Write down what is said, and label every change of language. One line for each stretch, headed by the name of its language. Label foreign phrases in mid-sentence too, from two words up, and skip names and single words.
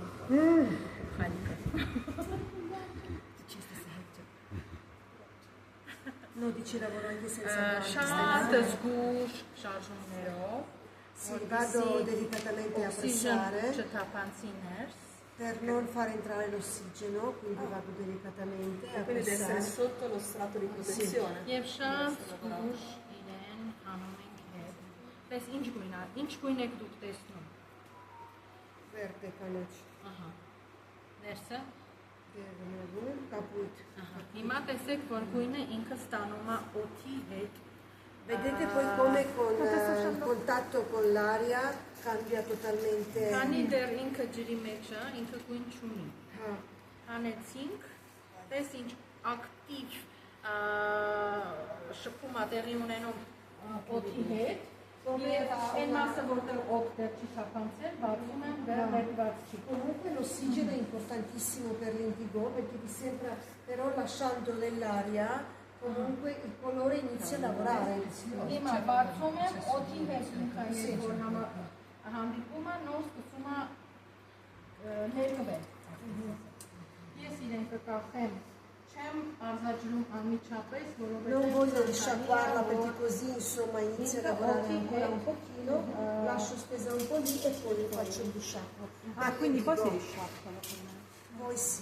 Armenian: Խալիկը։
Italian: No, diceva anche senza
Armenian: Շատ զգուշ շարժումներով,
Italian: Sì, vado delicatamente a pressare
Armenian: չթափանցի ներս,
Italian: per non far entrare l'ossigeno, quindi vado delicatamente a Quindi deve essere pressare. sotto lo strato di protezione.
Armenian: եւ շատ զգուշ իրեն անում ենք հետ։ Պես ինչ գույն եք դուք տեսնում։
Italian: Verde canoccio.
Armenian: Ահա։ Ներսը։ Caput. Հիմա տեսեք, որ գույնը ինքը ստանում է օդի հետ։
Italian: Vedete poi come con contatto con l'aria cambia totalmente.
Armenian: Քանի դեռ ինքը ջրի մեջ է, ինքը գույն չունի։ Հանեցինք, տես ինչ ակտիվ շփում է տեղի ունենում օդի հետ։ Եվ այն մասը, որտեղ օդ դեռ չի թափանցել, բացում են դեռ ներված չի։
Italian: Comunque l'ossigeno è importantissimo per l'indigo perché ti sembra, però lasciando nell'aria comunque il colore inizia a lavorare.
Armenian: Հիմա բացում եմ օդի հետ ինքը որ հանդիպում է նոր սկսում է ներկվել։ Ես իրեն կկախեմ, չեմ արձաջրում անմիջապես,
Italian: Non voglio risciacquarla perché così insomma inizia a lavorare ancora un pochino, lascio stesa un po' lì e poi faccio il risciacquo. Ah, quindi poi si risciacqua la prima. Poi sì.